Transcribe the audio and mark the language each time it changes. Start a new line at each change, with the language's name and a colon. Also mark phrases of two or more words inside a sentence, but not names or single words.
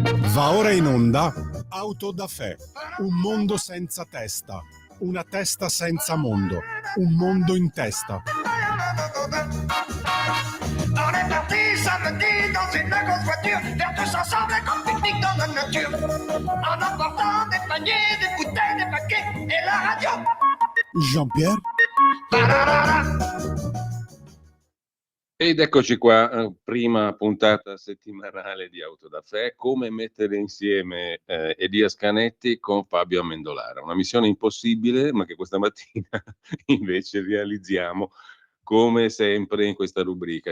Italian: Va ora in onda Auto da Fè, un mondo senza testa, una testa senza mondo, un mondo in testa.
French: On est parti samedi dans une grosse voiture, faire tous ensemble un grand pique-nique dans la nature. En emportant des paniers, des bouteilles, des paquets et la radio. Jean-Pierre?
Italian: Ed eccoci qua, prima puntata settimanale di Auto da Fè, come mettere insieme Elia Scanetti con Fabio Amendolara. Una missione impossibile, ma che questa mattina invece realizziamo come sempre in questa rubrica.